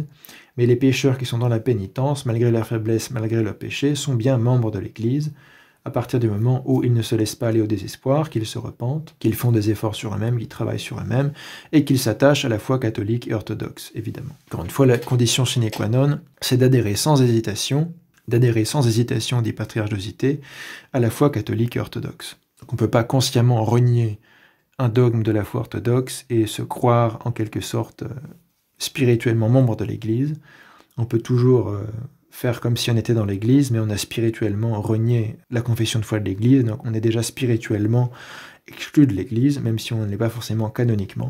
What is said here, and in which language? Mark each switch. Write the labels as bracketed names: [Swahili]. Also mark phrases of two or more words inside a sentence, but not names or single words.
[French] Mais les pécheurs qui sont dans la pénitence, malgré leur faiblesse, malgré leur péché, sont bien membres de l'Église, à partir du moment où ils ne se laissent pas aller au désespoir, qu'ils se repentent, qu'ils font des efforts sur eux-mêmes, qu'ils travaillent sur eux-mêmes, et qu'ils s'attachent à la foi catholique et orthodoxe, évidemment. Encore une fois, la condition [Latin] sine qua non, [French] c'est d'adhérer sans hésitation, dit patriarche d'Osité, à la foi catholique et orthodoxe. Donc on ne peut pas consciemment renier un dogme de la foi orthodoxe et se croire en quelque sorte spirituellement membre de l'Église. On peut toujours faire comme si on était dans l'Église, mais on a spirituellement renié la confession de foi de l'Église, donc on est déjà spirituellement exclu de l'Église, même si on ne l'est pas forcément canoniquement.